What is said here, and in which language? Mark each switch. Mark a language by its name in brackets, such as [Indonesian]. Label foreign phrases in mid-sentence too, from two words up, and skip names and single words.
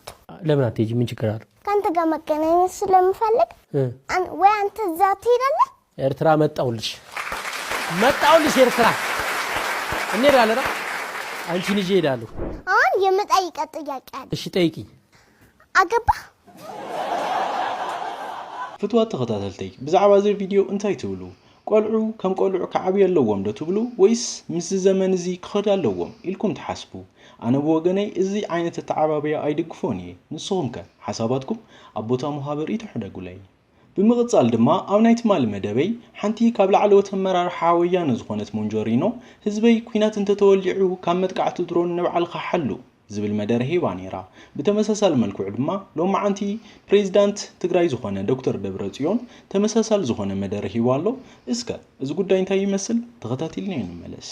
[Amharic] ለምን አትሄጂ ምን ችግር አለ ካንተ ጋር መገናኘት ስለምፈልግ ወይ አንተ እዛ ትሄዳለህ ኤርትራ መጣውልሽ ኤርትራ እንሄዳለን አንቺን ይዤ እሄዳለሁ አሁን የምጠይቀው ጥያቄ አለ እሺ ጠይቂ አገባ [Tigrinya] ፍትዋት ተኸታተልተይ ብዛዕባ እዚ ቪድዮ እንታይ ትብሉ ቆልዑ ከም ቆልዑ ከዓቢ ኣለዎም ዶ ትብሉ ወይስ ምስ ዘመን እዚ ክኸድ ኣለዎም ኢልኩም ትሓስቡ ኣነ ብወገነይ እዚ ዓይነት ተዓባብያ ኣይድግፎን እየ ንስኹም ከ ሓሳባትኩም ኣብ ቦታ ሙሃበር ይትሕደጉለይ ብምቕጻል ድማ ኣብ ናይ ትማል መደበይ ሓንቲ ካብ ላዕለዎት ኣመራርሓ ወያነ ዝኾነት ሞንጆሪኖ ህዝበይ ኩናት እንተተወሊዑ ካብ መጥቃዕቲ ድሮን ንበዓልካ ሓሉ ዝብል መደረ ሂባ ነይራ ብተመሳሳሊ መልክዑ ድማ ሎማዓንቲ ፕሬዝዳንት ትግራይ ዝኾነ ዶክተር ደብረጽዮን ተመሳሳሊ ዝኾነ መደረ ሂባ ኣሎ እስከ እዚ ጉዳይ እንታይ ይመስል ተኸታቲልና እንመለስ